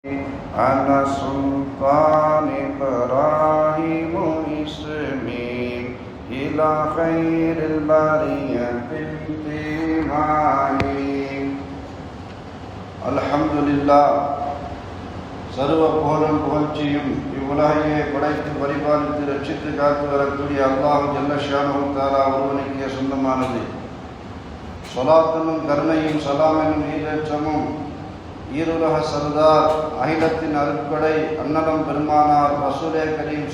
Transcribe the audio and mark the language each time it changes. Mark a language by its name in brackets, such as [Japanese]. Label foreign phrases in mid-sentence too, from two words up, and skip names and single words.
[Arabic] على سلطان إبراهيم إسمي إلى خير البرية انتمائي الحمد لله [Tamil] சர்வ புகழும் புகழ்ச்சியும் இவ்வுலகையே படைத்து பரிபாலித்து ரட்சித்து காத்து வரக்கூடிய [Arabic] الله جل شأنه تعالى [Tamil] ஒருவனுக்கே சொந்தமானது. ஸலாத்தும் கருணையும் ஸலாம் எனும் ஈரேற்றமும் ஈருலக சர்தார் அகிலத்தின் அருட்கொடை அன்னலம் பெருமானார் [Arabic] رسول كريم